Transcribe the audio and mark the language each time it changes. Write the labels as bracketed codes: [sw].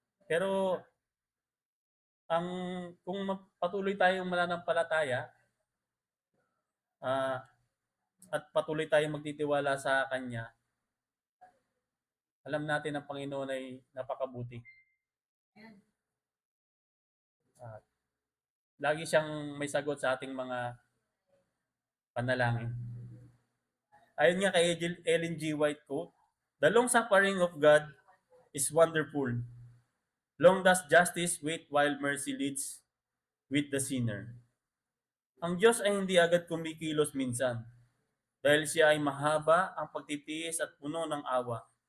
[tl] Pero ang kung patuloy tayong mananampalataya, ah, at patuloy tayong magtitiwala sa Kanya, alam natin ang Panginoon ay napakabuti. At lagi siyang may sagot sa ating mga panalangin. Ayon nga kay Ellen G. [en] White quote, "The long suffering of God is wonderful. Long does justice wait while mercy leads with the sinner." [tl] Ang Diyos ay hindi agad kumikilos minsan dahil siya ay mahaba ang pagtitiis at puno ng awa.